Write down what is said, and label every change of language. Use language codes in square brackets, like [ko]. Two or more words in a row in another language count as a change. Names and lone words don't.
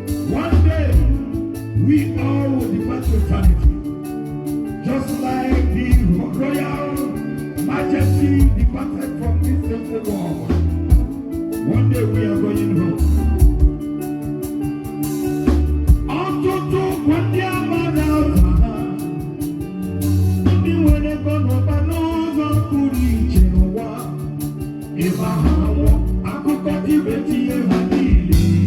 [en] One day, we all will depart to eternity. Just like the royal majesty departed from this temple world, one day we are going home. [ig] Ọtụtụ kwa ndị amara aha ha, ndị nwere ego n'ụba n'ụzọ pụrụ iche n'ụwa. Ị ma ha nwụọ, akụkọ ibe tinye ha niile.